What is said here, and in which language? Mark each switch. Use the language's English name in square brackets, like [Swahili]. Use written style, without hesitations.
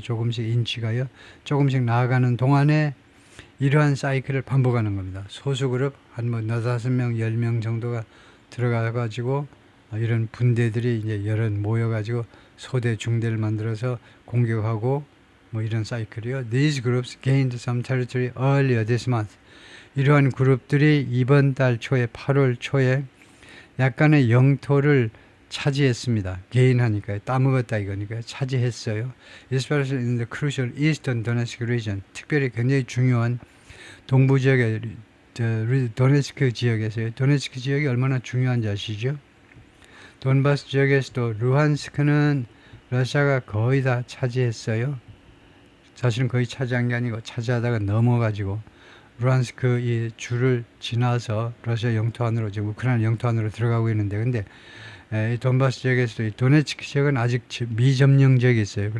[Korean] 조금씩 인치가요. 조금씩 나아가는 동안에 이러한 사이클을 반복하는 겁니다. 소수그룹 한 5명, 10명 정도가 들어가가지고 이런 분대들이 이제 여러 모여가지고 소대, 중대를 만들어서 공격하고 이런 사이클이요. [English] These groups gained some territory earlier this month. [Korean] 이러한 그룹들이 이번 달 초에 8월 초에 약간의 영토를 차지했습니다. 개인하니까요. 따먹었다 이거니까요. 차지했어요. [English] Especially in the crucial eastern Donetsk region. [Korean] 특별히 굉장히 중요한 동부 지역의 도네츠크 지역에서요. 도네츠크 지역이 얼마나 중요한지 아시죠? 돈바스 지역에서도 루한스크는 러시아가 거의 다 차지했어요. 사실은 거의 차지한 게 아니고 차지하다가 넘어가지고 루한스크 이 줄을 지나서 러시아 영토 안으로 지금 우크라이나 영토 안으로 들어가고 있는데 근데 이 돈바스 지역에서도 이 도네츠크 지역은 아직 미점령 지역이 있어요.